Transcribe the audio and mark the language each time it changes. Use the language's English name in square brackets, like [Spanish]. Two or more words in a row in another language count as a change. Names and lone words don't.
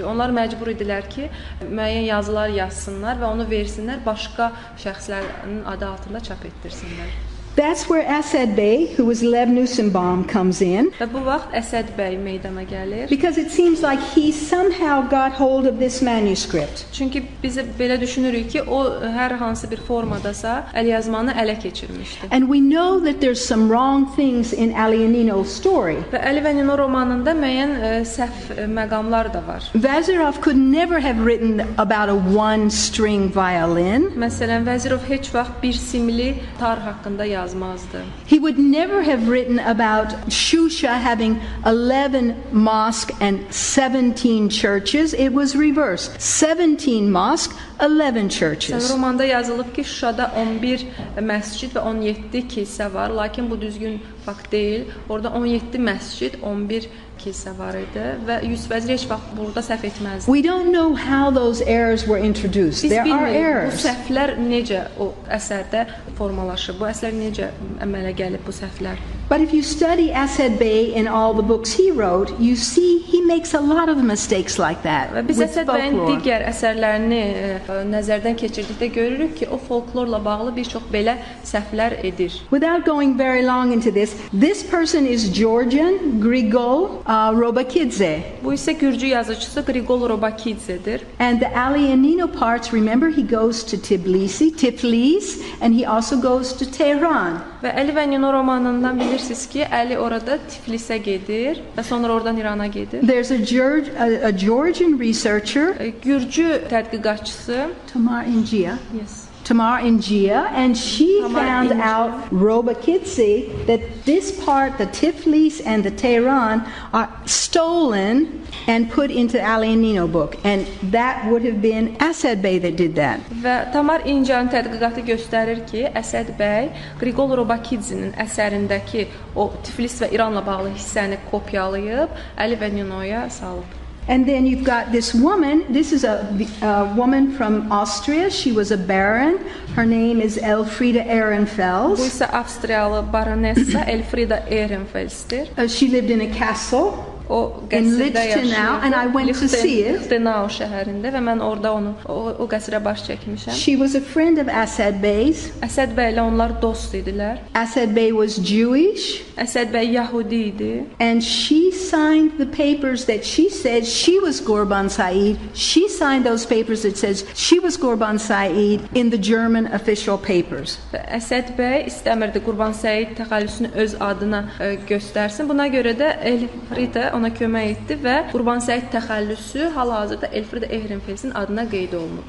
[Azerbaijani] Onlar məcbur idilər ki, müəyyən yazılar yazsınlar və onu versinlər, başqa şəxslərin adı altında çap etdirsinlər. [English] That's where Əsəd Bey, who was Lev Nussenbaum, comes in. [Azerbaijani] Və bu vaxt Əsəd bəy meydana gəlir. [English] Because it seems like he somehow got hold of this manuscript. [Azerbaijani] Çünki biz belə düşünürük ki, o hər hansı bir formadasa əlyazmanı ələ keçirmişdi. [English] And we know that there's some wrong things in Aliyanino's story. [Azerbaijani] Və Əli və Nino romanında müəyyən səhv məqamlar da var. [English] Vəzirov could never have written about a one-string violin. [Azerbaijani] Məsələn, Vəzirov heç vaxt bir simli tar haqqında yazmazdı. [English] He would never have written about Shusha having 11 mosques and 17 churches. It was reversed. 17 mosques, 11 churches. [Azerbaijani] Romanda yazılıb ki, Şuşada 11 məscid və 17 kilsə var, lakin bu düzgün fakt deyil. Orada 17 məscid, 11 kilsə var idi və Yusif Vəzir heç vaxt burada səhv etməzdi. [English] We don't know how those errors were introduced. [Azerbaijani] Biz [English] There are [Azerbaijani] bilmirik, bu [English] errors. [Azerbaijani] səhvlər necə o əsərdə formalaşıb, bu əsər necə əmələ gəlib bu səhvlər. [English] But if you study Əsəd Bey in all the books he wrote, you see he makes a lot of mistakes like that. [Azerbaijani] Və biz [English] with [Azerbaijani] Əsəd bəyin [English] folklore. [Azerbaijani] digər əsərlərini nəzərdən keçirdikdə görürük ki, o folklorla bağlı bir çox belə səhvlər edir. [English] Without going very long into this person is Georgian Grigol Robakidze. [Azerbaijani] Bu isə Gürcü yazıcısı Grigol Robakidzedir. [English] And the Aliyanino parts, remember, he goes to Tiflis, and he also goes to Tehran. [Azerbaijani] Və Əli və Nino romanından bilirsiniz ki, Əli orada Tiflisə gedir və sonra oradan İrana gedir. [English] There's a Georgian researcher, [Azerbaijani] Gürcü tədqiqatçısı Tamar Ingia. [English] Yes. Tamar Ingia, and she [Azerbaijani] Tamar [English] found [Azerbaijani] Ingia. [English] out Robakidze that this part, the Tiflis and the Tehran, are stolen and put into Aliyanino book, and that would have been Əsəd Bey that did that. [Azerbaijani] Və Tamar İncanın tədqiqatı göstərir ki, Əsəd bəy Grigol Robakidzinin əsərindəki o Tiflis və İranla bağlı hissəni kopyalayıb Əli və Ninoya salıb. [English] And then you've got this woman. This is a woman from Austria. She was a baron. Her name is Elfriede [Azerbaijani] Bu [English] Ehrenfels. [Azerbaijani] isə Avstriyalı baronessa Elfriede Ehrenfelsdir. [English] She lived in a castle. [Azerbaijani] O [English] In [Azerbaijani] qəsrdə [English] Lichtenau, and I went to see it. [Azerbaijani] Lichtenau şəhərində və mən orada o qəsrə baş çəkmişəm. [English] She was a friend of Əsəd Bey's. [Azerbaijani] Əsəd bəylə onlar dost idilər. [English] Əsəd Bey was Jewish. [Azerbaijani] Əsəd bəy Yahudi idi. [English] And she signed the papers that she said she was Gorban Said. She signed those papers that says she was Gorban Said in the German official papers. [Azerbaijani] Və Əsəd bəy istəmirdi Qurban Səid təxəllüsünü öz adına göstərsin. Buna görə də Elfriede ona kömək etdi və Qurban Səid təxəllüsü hal-hazırda Elfriede Ehrenfels'in adına qeyd olunub.